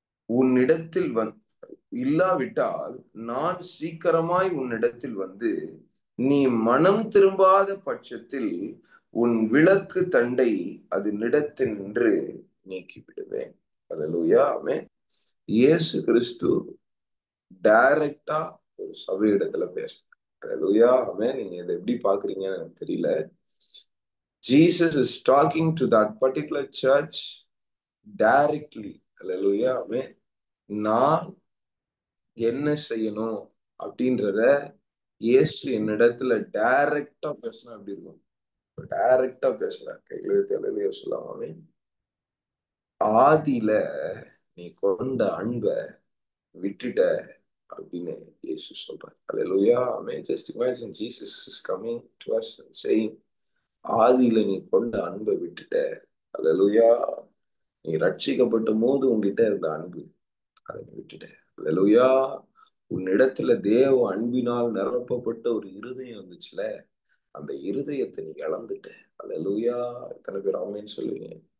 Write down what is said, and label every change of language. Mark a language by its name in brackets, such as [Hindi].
[Tamil] உன்னிடத்தில் இல்லாவிட்டால் நான் சீக்கிரமாய் உன்னிடத்தில் வந்து நீ மனம் திரும்பாத பட்சத்தில் உன் விளக்கு தண்டை அது நிடத்தினின்று நீக்கி விடுவேன். அல்லேலூயா. ஆமென். இயேசு கிறிஸ்து டைரக்டா ஒரு சபையிடத்துல பேசுறார். அல்லேலூயா. ஆமென். நீங்க இதை எப்படி பாக்குறீங்கன்னு எனக்கு தெரியல. [English] Jesus is talking to that particular church directly. [Tamil] அல்லேலூயா. ஆமென். நான் என்ன செய்யணும் அப்படின்றத இயேசு என்னிடத்துல டைரக்டா பேசினா அப்படி இருக்கும். டைரக்டா பேசுறார். கையில தெளிவா சொல்லாமே ஆதியில நீ கொண்ட அன்பை விட்டுட்ட அப்படின்னு இயேசு சொல்றார். அல்லேலூயா. ஆமென். [English] Just imagine Jesus is coming to us and saying, [Tamil] ஆதியில நீ கொண்ட அன்பை விட்டுட்ட. அல்லேலூயா. நீ ரட்சிக்கப்பட்ட போது உங்ககிட்ட இருந்த அன்பு அதை விட்டுட்ட. அல்லேலூயா. உன்னிடத்துல தேவ அன்பினால் நிரப்பப்பட்ட ஒரு இருதயம் வந்துச்சுல, அந்த இருதயத்தை நீ இழந்துட்ட. அல்லேலூயா. எத்தனை பேர் ஆமென் சொல்லுவீங்க?